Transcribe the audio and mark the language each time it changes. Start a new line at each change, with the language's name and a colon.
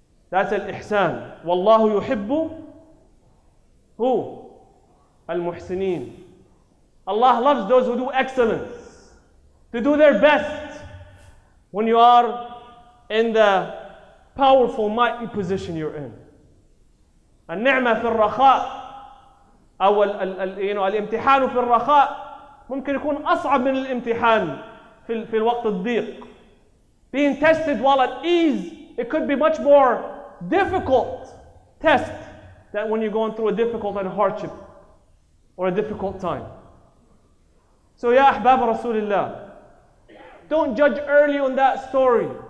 English: That's al-ihsan.
Arabic: Wallahu yuhibbu
English: who? Al-muhsineen. Allah loves those who do excellence, to do their best. When you are in the powerful, mighty position you're in.
Arabic: النعمة في الرخاء أو الامتحان في الرخاء ممكن يكون أصعب من الامتحان في الوقت الضيق.
English: Being tested while at ease, it could be much more difficult test than when you're going through a difficult and hardship or a difficult time. So
Arabic: ya ahbab Rasulullah,
English: don't judge early on that story.